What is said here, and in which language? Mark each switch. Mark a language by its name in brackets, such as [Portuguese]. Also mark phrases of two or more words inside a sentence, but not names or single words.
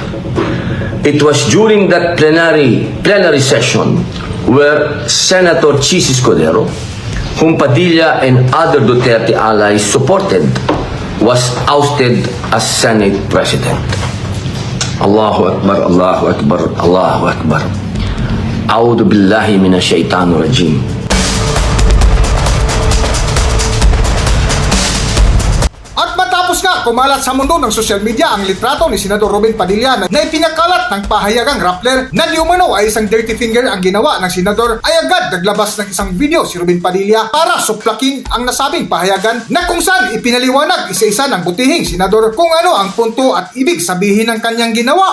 [English] It was during that plenary session where Senator Chis Escudero, whom Padilla and other Duterte allies supported, was ousted as Senate President. [Arabic] الله أكبر، الله أكبر، الله أكبر. أعوذ بالله من الشيطان الرجيم. [Filipino] At matapos nga kumalat sa mundo ng [English] social media [Filipino] ang litrato ni Senador Robin Padilla na ipinakalat ng pahayagang Rappler na di umano ay isang [English] dirty finger [Filipino] ang ginawa ng senador, ay agad naglabas ng isang video si Robin Padilla para suplakin ang nasabing pahayagan na kung saan ipinaliwanag isa-isa ng butihing senador kung ano ang punto at ibig sabihin ng kanyang ginawa.